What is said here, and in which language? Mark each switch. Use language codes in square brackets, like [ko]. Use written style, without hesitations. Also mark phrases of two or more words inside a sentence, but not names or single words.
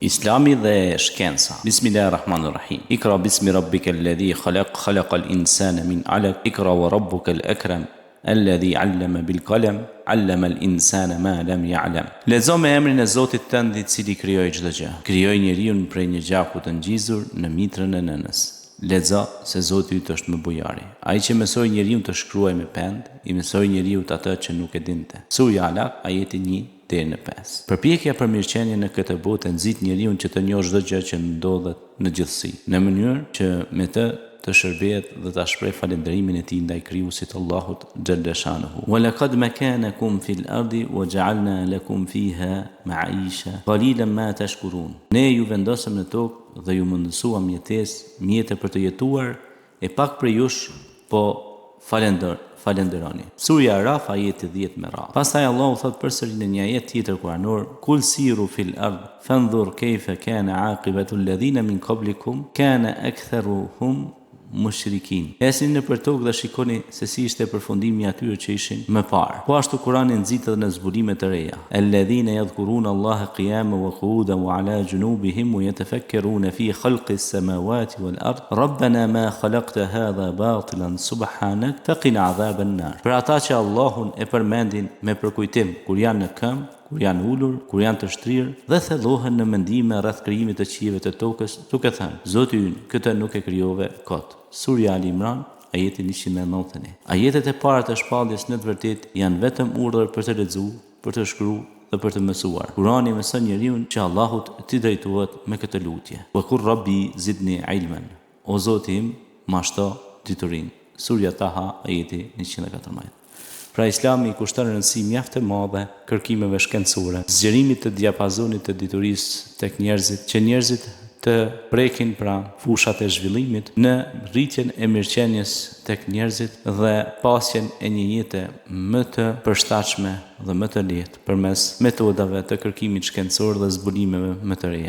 [sq] Islami dhe shkenca. [ar] Bismillahirrahmanirrahim. اقرأ باسم ربك الذي خلق خلق الإنسان من علق. اقرأ وربك الأكرم الذي علم بالقلم علم الإنسان ما لم يعلم. [sq] Lezo me emrin e Zotit tënd i cili krijoi çdo gjë. Krijoi njeriu prej një gjaku të ngjizur në mitrën e nënës. Lexo se Zoti yt është më bujari. Ai që mësoi njeriu të shkruajë me pend, i mësoi njeriu atë që nuk e dinte. Surja Alaq, ajeti 1 deri në 5. Përpjekja për mirëqenie në këtë botë nxit njeriu që të njohë çdo gjë që ndodhet në gjithësi, në mënyrë që me të të shërbehet dhe ta shpreh falënderimin e tij ndaj krijuesit Allahut [ar] جل شأنه. ولقد مكناكم في الأرض وجعلنا لكم فيها معيشة قليلا ما تشكرون. [sq] Ne ju vendosëm në tokë dhe ju mundësuam mjete për të jetuar, e pak për jush po falenderoni. Surja Araf, ajeti 10 me radhë. Pastaj Allahu thot përsëri në një ajet tjetër kuranor: [ar] قل سيروا في الأرض فانظروا كيف كان عاقبة الذين من قبلكم كان أكثرهم مشركين. [sq] Esni në për tokë dhe shikoni se si ishte përfundimi atyre që ishin më parë. Po ashtu Kurani nxit edhe në zbulime të reja. [ar] الذين يذكرون الله قياما وقعودا وعلى جنوبهم ويتفكرون في خلق السماوات والأرض. ربنا ما خلقت هذا باطلا سبحانك فقنا عذاب النار. [sq] Për ata që Allahun e përmendin me përkujtim kur janë në këmbë, kur janë ulur, kur janë të shtrirë dhe thellohen në mendime rreth krijimit të qiejve të tokës, duke thënë: Zoti ynë, këtë nuk e krijove kot. Surja Ali Imran, ajeti 191. Ajetet e para të shpalljes në të vërtetë janë vetëm urdhër për të lexuar, për të shkruar dhe për të mësuar. Kurani mëson njeriu që Allahut t'i drejtohet me këtë lutje. [ar] وقل رب زدني علما. [sq] O Zoti im, ma shto diturinë. Surja Taha, ajeti 114. Pra Islami i kushton rëndësi mjaft e madhe kërkimeve shkencore, zgjerimit të diapazonit të diturisë tek njerëzit, që njerëzit të prekin pra fushat e zhvillimit në rritjen e mirëqenies tek njerëzit dhe pasjen e një jete më të përshtatshme dhe më të lehtë përmes metodave të kërkimit shkencor dhe zbulimeve më të reja.